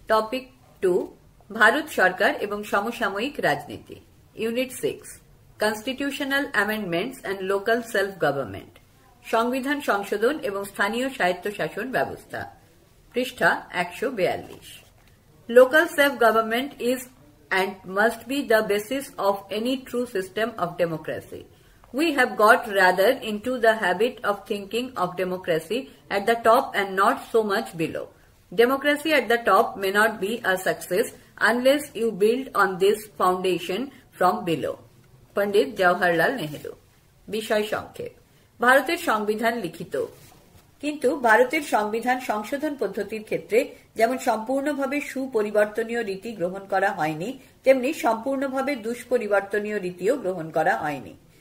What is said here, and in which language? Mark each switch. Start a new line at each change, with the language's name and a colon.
Bangla: Topic 2 Bharat সরকার এবং সমসাময়িক রাজনীতি unit 6
English: constitutional amendments and local self government
Bangla: সংবিধান সংশোধন এবং স্থানীয় স্বায়ত্তশাসন ব্যবস্থা পৃষ্ঠা 142
English: Local self-government is and must be the basis of any true system of democracy. We have got rather into the habit of thinking of democracy at the top and not so much below. Democracy at the top may not be a success unless you build on this foundation from below. Pandit Jawaharlal Nehru.
Bangla: বিষয় সংক্ষেপ ভারতের সংবিধান লিখিত কিন্তু ভারতের সংবিধান সংশোধন পদ্ধতির ক্ষেত্রে যেমন সম্পূর্ণভাবে সুপরিবর্তনীয় রীতি গ্রহণ করা হয়নি তেমনি সম্পূর্ণভাবে দুষ্পরিবর্তনীয় রীতিও গ্রহণ করা হয়নি।